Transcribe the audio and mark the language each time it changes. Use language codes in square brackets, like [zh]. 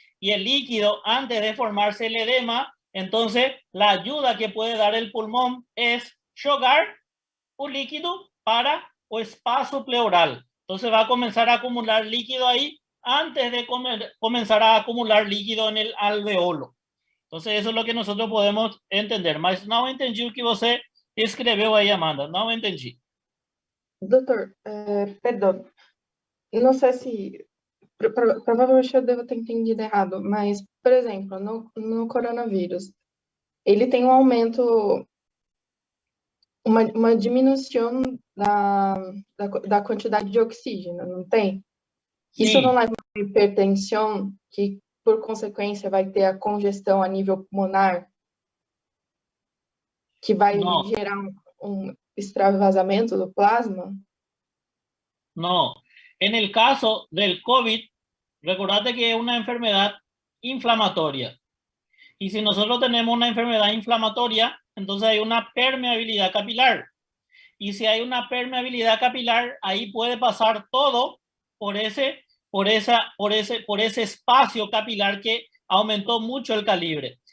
[es] Y el líquido, antes de formarse el edema, entonces la ayuda que puede dar el pulmón es [pt] jogar [es] un líquido para o espacio pleural. Entonces va a comenzar a acumular líquido ahí antes de comenzar a acumular líquido en el alveolo. Entonces eso es lo que nosotros podemos entender. [pt] Mas não entendi o que você escreveu aí, Amanda. Não entendi. Doutor, perdão. Não sei se... Provavelmente eu devo ter entendido errado, mas, por exemplo, no coronavírus, ele tem um aumento, uma diminuição da quantidade de oxígeno, não tem? Isso não [es] Sí, [pt] leva a uma hipertensão, que por consequência vai ter a congestão a nível pulmonar, que vai [es] no, [pt] gerar um extravasamento do plasma? [es] no. En el caso del COVID, recordate que es una enfermedad inflamatoria. Y si nosotros tenemos una enfermedad inflamatoria, entonces hay una permeabilidad capilar. Y si hay una permeabilidad capilar, ahí puede pasar todo por ese espacio capilar que aumentó mucho el calibre.